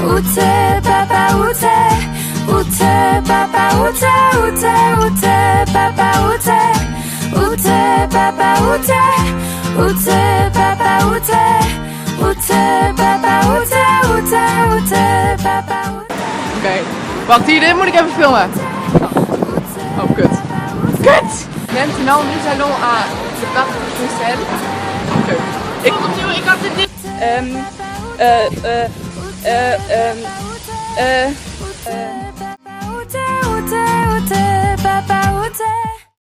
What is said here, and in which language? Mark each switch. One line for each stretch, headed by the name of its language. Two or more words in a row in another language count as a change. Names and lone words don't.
French: Où t'es, papa, où t'es? Où t'es, papa, où t'es? Où t'es, où t'es, papa, où t'es? Où t'es, papa, où t'es? Où t'es, papa, où t'es? Où t'es, papa, où t'es? Où t'es, où t'es, papa, où t'es?
Dutch: Oké, wacht hier, dit moet ik even filmen. Oh, kut. Kut!
French: Maintenant, nous allons à le parc de Bruxelles.
Dutch: Oké. Ik kom opnieuw, ik had dit niet.
French: Où t'es, où t'es, où t'es, papa, où t'es?